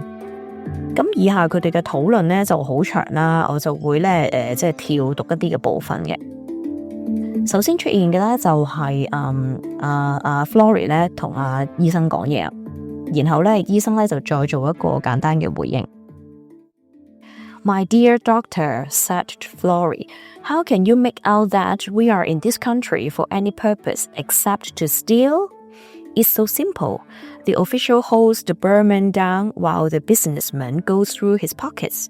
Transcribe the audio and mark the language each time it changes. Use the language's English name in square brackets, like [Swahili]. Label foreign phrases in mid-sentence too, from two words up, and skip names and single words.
[Cantonese] 咁以下佢哋嘅討論咧就好長啦，我就會咧即係跳讀一啲嘅部分嘅。首先出現嘅咧就係Flory 咧同阿醫生講嘢，然後咧醫生咧就再做一個簡單嘅回應。 [English] My dear doctor, said Flory, how can you make out that we are in this country for any purpose except to steal? It's so simple. The official holds the Burman down while the businessman goes through his pockets.